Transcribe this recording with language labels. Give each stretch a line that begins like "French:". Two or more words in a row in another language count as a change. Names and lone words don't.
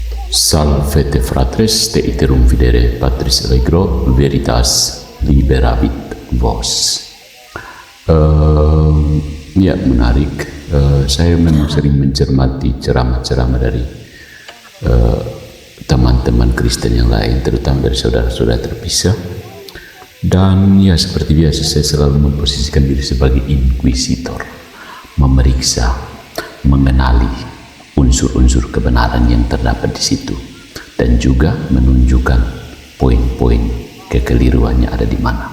Latin: Salvete fratres, te iterum videre Patris Allegro, veritas liberabit vos.
Indonesian: Ya, menarik. Saya memang sering mencermati ceramah-ceramah dari teman-teman Kristen yang lain, terutama dari saudara-saudara terpisah. Dan ya, seperti biasa saya selalu memposisikan diri sebagai inquisitor, memeriksa, mengenali unsur-unsur kebenaran yang terdapat di situ, dan juga menunjukkan poin-poin kekeliruannya ada di mana.